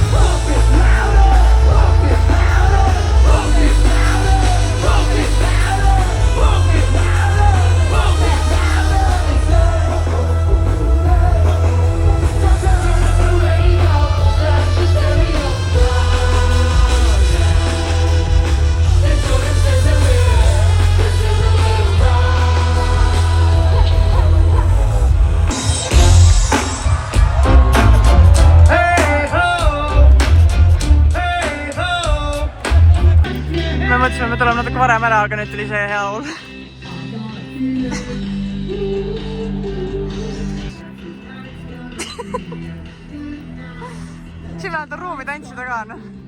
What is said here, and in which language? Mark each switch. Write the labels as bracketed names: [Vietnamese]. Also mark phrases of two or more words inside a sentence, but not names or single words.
[English] Pump it louder, pump it louder, pump it louder, pump it louder, pump it louder, pump it louder. Turn up the radio, that's the stereo. Let's go, let's say the way, let's do the little [Estonian] Me mõtlesime, me tuleme natuke varem ära, aga nüüd tuli see hea laul. Siin vähemalt on ruumi tantsida ka, noh.